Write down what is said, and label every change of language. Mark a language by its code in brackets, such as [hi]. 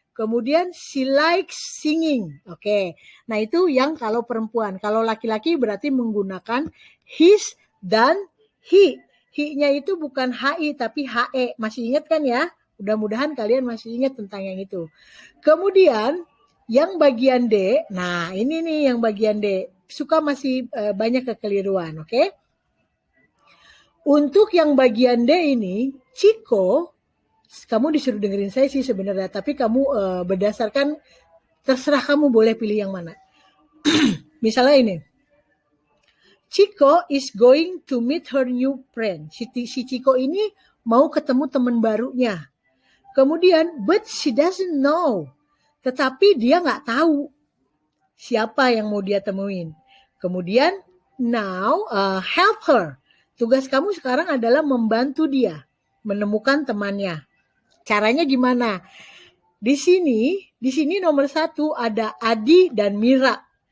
[id] Kemudian [en] she likes singing. [id] Oke. Nah, itu yang kalau perempuan. Kalau laki-laki berarti menggunakan his dan he. He-nya itu bukan hi tapi he. Masih ingat kan ya? Mudah-mudahan kalian masih ingat tentang yang itu. Kemudian yang bagian D. Nah, ini nih yang bagian D. Suka masih banyak kekeliruan, oke? Untuk yang bagian D ini, Chico, kamu disuruh dengerin saya sih sebenarnya, tapi kamu berdasarkan, terserah kamu boleh pilih yang mana. Misalnya ini, [en] Chico is going to meet her new friend. [id] Si Chico ini mau ketemu teman barunya. Kemudian, [en] but she doesn't know. [id] Tetapi dia nggak tahu siapa yang mau dia temuin. Kemudian, [en] now help her. [id] Tugas kamu sekarang adalah membantu dia menemukan temannya. Caranya gimana? Di sini nomor 1 ada Adi dan Mira.